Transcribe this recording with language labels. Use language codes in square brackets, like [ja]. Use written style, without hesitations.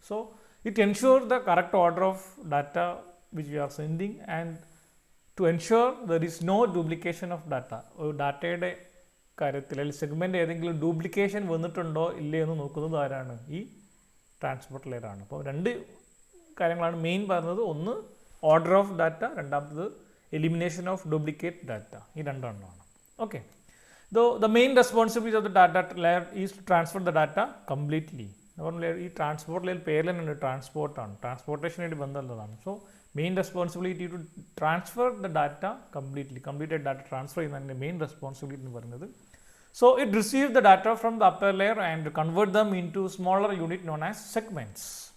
[en] So it ensure the correct order of data which we are sending and to ensure there is no duplication of data. [ml] ഒരു ഡാറ്റയുടെ കാര്യത്തിൽ അല്ലെങ്കിൽ segment ഏതെങ്കിലും duplication വന്നിട്ടുണ്ടോ ഇല്ലേ എന്ന് നോക്കുന്നത് ആരാണ്, ഈ ട്രാൻസ്പോർട്ട് ലെയറാണ്. അപ്പോൾ 2 കാര്യങ്ങളാണ് മെയിൻ പറയുന്നത്. ഒന്ന് ഓർഡർ ഓഫ് ഡാറ്റ, രണ്ടാമത്തത് [en] Elimination of duplicate data. [ml] ഈ 2 എണ്ണമാണ്. [en] Okay, though the main responsibility of the data layer is to transfer the data completely. [ml] ഈ ട്രാൻസ്പോർട്ട് ലെയർ പേരിൽ തന്നെ ട്രാൻസ്പോർട്ടാണ്, ട്രാൻസ്പോർട്ടേഷനായിട്ട് ബന്ധമുള്ളതാണ്. [en] so main responsibility to transfer the data [ml] completed data transfer ചെയ്യുന്നതിൻ്റെ main responsibility എന്ന് പറയുന്നത്. [en] So it receive the data from the upper layer and convert them into smaller unit known as segments.